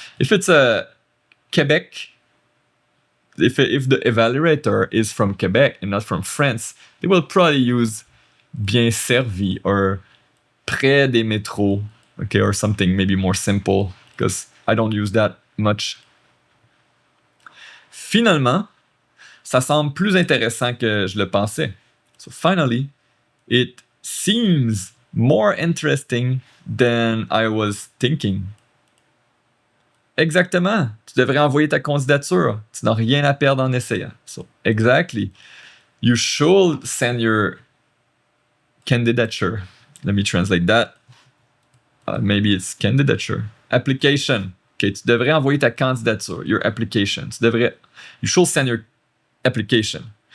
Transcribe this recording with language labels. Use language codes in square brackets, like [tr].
[en] If it's a Quebec, if the evaluator is from Quebec and not from France, they will probably use [fr] bien servi [en] or [fr] près des métros, [en] or something maybe more simple, because I don't use that much. [fr] Finalement, ça semble plus intéressant que je le pensais. [en] So finally, it seems more interesting than I was thinking. [fr] Exactement. Tu devrais envoyer ta candidature. Tu n'as rien à perdre en essayant. [en] So, exactly. You should send your candidature. Let me translate that. Maybe it's candidature. Application. [fr] Okay, tu devrais envoyer ta candidature. [en] Your application. You should send your application.